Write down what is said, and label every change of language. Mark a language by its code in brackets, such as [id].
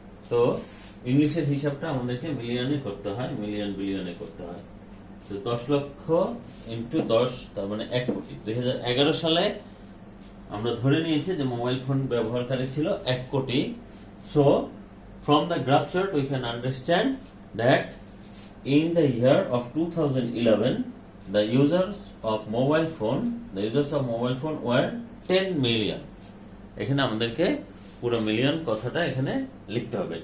[bn] তো ইংলিশের হিসাবটা আমাদেরকে মিলিয়নে করতে হয়, মিলিয়ন বিলিয়নে করতে হয়। তো 10 লক্ষ ইন্টু 10 তার মানে 1 কোটি। 2011 সালে আমরা ধরে নিয়েছি যে মোবাইল ফোন ব্যবহারকারী ছিল 1 কোটি। [en] So from the graph chart we can understand that in the year of 2011 the users of mobile phone were 10 million. [bn] এখানে আমাদেরকে পুরো মিলিয়ন কথাটা এখানে লিখতে হবে।